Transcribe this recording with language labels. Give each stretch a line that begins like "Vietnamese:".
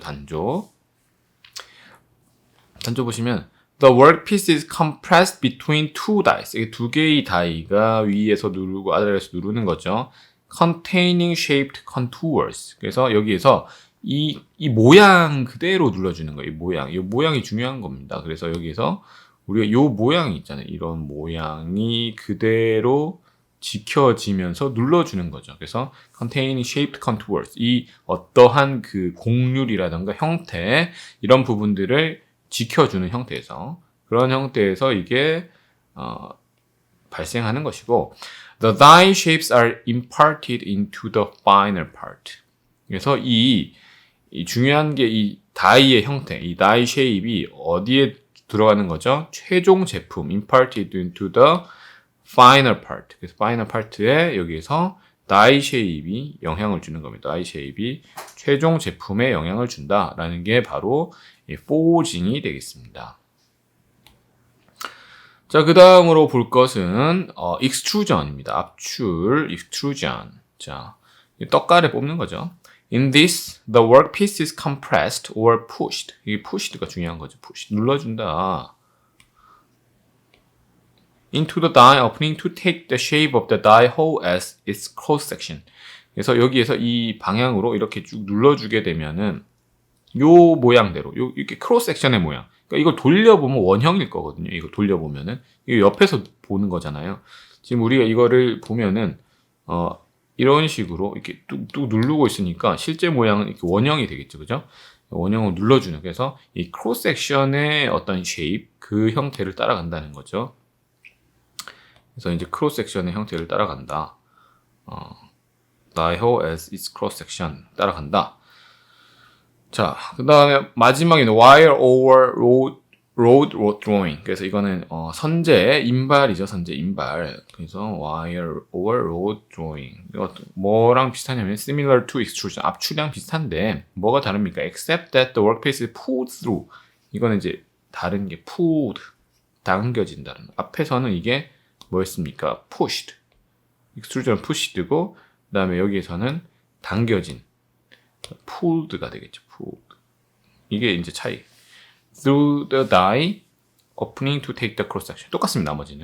Korean: 단조 보시면
English: the workpiece is compressed between two dies.
Korean: 이게 두 개의 다이가 위에서 누르고 아래에서 누르는 거죠.
English: containing shaped contours.
Korean: 그래서 여기에서 이 모양 그대로 눌러주는 거예요. 이 모양이 중요한 겁니다. 그래서 여기에서 우리가 요 모양이 있잖아요. 이런 모양이 그대로 지켜지면서 눌러주는 거죠.
English: 그래서 containing shaped contours.
Korean: 이 어떠한 그 곡률이라든가 형태, 이런 부분들을 지켜주는 형태에서, 그런 형태에서 이게, 발생하는 것이고,
English: the die shapes are imparted into the final part.
Korean: 그래서 이 중요한 게 이 다이의 형태, 이 die shape이 어디에 들어가는 거죠? 최종 제품,
English: imparted into the final part.
Korean: 그래서 final part에 여기에서 die shape이 영향을 주는 겁니다. die shape이 최종 제품에 영향을 준다라는 게 바로 forging이 되겠습니다. 자, 그 다음으로 볼 것은 extrusion입니다. 압출, extrusion. 자, 떡가래 뽑는 거죠.
English: In this, the workpiece is compressed or pushed.
Korean: 이게 pushed가 중요한 거죠. push. 눌러준다.
English: Into the die opening to take the shape of the die hole as its cross section.
Korean: 그래서 여기에서 이 방향으로 이렇게 쭉 눌러주게 되면은 요 모양대로, 이렇게 크로스 섹션의 모양. 그러니까 이걸 돌려보면 원형일 거거든요. 이거 돌려보면은. 이거 옆에서 보는 거잖아요. 지금 우리가 이거를 보면은, 이런 식으로 이렇게 뚝뚝 누르고 있으니까 실제 모양은 이렇게 원형이 되겠죠. 그죠? 원형을 눌러주는. 그래서 이 크로스 섹션의 어떤 쉐입, 그 형태를 따라간다는 거죠. 그래서 이제 크로스 섹션의 형태를 따라간다.
English: Die hole as its cross section
Korean: 따라간다. 자, 그 다음에 마지막에는 wire over road drawing. 그래서 이거는 선제 인발이죠. 선제 인발.
English: 그래서 wire over road drawing.
Korean: 이거 뭐랑 비슷하냐면
English: similar to extrusion.
Korean: 압출이랑 비슷한데 뭐가 다릅니까?
English: Except that the workpiece is pulled through.
Korean: 이거는 이제 다른 게 pulled. 당겨진다는. 앞에서는 이게 뭐였습니까? pushed. extrusion은 pushed고 그 다음에 여기에서는 당겨진. pulled가 되겠죠.
English: pulled.
Korean: 이게 이제 차이.
English: Through the die opening to take the cross section.
Korean: 똑같습니다.